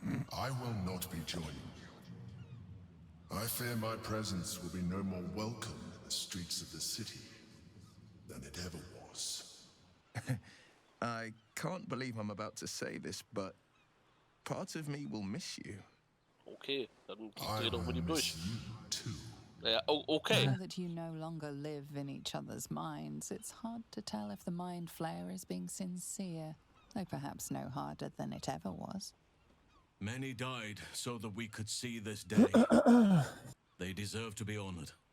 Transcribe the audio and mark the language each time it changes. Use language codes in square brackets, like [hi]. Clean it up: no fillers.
[en] I will not be joining you. I fear my presence will be no more welcome in the streets of the city than it ever was. I can't believe I'm about to say this, but part of me will miss you. [de] Okay, dann dreh doch mit ihm durch. [en] Too. [de] Ja, okay. [en] Now that you no longer live in each other's minds, it's hard to tell if the mind flayer is being sincere, though perhaps no harder than it ever was. Many died so that we could see this day. They deserve to be honored.